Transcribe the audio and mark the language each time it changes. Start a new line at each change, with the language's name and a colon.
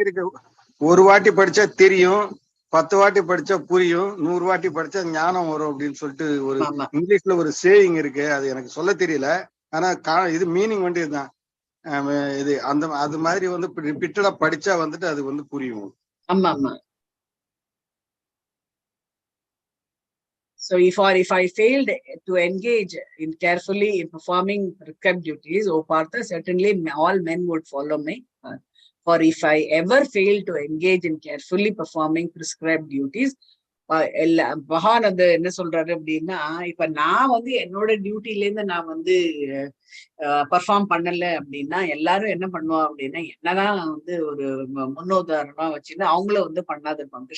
Tamil: இருக்கு, ஒரு வாட்டி படிச்சா தெரியும், 10 வாட்டி படிச்சா புரியும், 100 வாட்டி படிச்சா ஞானம் வரும் அப்படின்னு சொல்லிட்டு ஒரு இங்கிலீஷ்ல ஒரு சேயிங் இருக்கு. அது எனக்கு சொல்ல தெரியல, ஆனா இது மீனிங் வந்து இதுதான். இது அது மாதிரி வந்து ரிப்பீட்டடா படிச்சா வந்துட்டு அது வந்து புரியும். ஆமா ஆமா.
English: So if I failed to engage in carefully in performing prescribed duties, O Partha, certainly all men would follow me. For if I ever fail to engage in carefully performing prescribed duties,
Tamil: பகவான் வந்து என்ன சொல்றாரு அப்படின்னா, இப்ப நான் வந்து என்னோட டியூட்டில இருந்து நான் வந்து பர்ஃபார்ம் பண்ணல அப்படின்னா எல்லாரும் என்ன பண்ணுவா அப்படின்னா, என்னதான் வந்து ஒரு முன்னுதாரணமா வச்சுன்னு அவங்களும் வந்து பண்ணாது இருப்பாங்க.